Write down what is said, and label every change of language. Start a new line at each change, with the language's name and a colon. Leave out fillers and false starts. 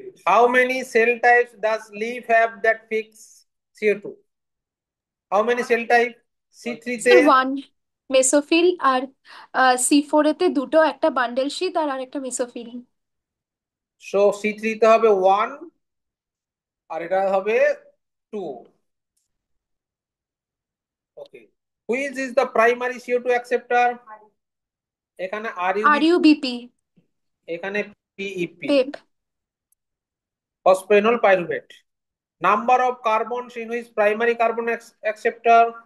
English: How many cell types does leaf have that fix CO2? How many cell type? C3 তে,
Bangla: sir one mesophyll, আর C4 এতে দুটো, একটা bundle sheet আর আরেকটা mesophyll. so C3 তে হবে 1 আর এটা হবে 2। ওকে।
English: Which is the primary CO2 acceptor?
Bangla: এখানে আর
English: RUB, U BP.
Bangla: এখানে PEP, Pep.
English: phosphoenol pyruvate. Number of carbons in which primary carbon acceptor?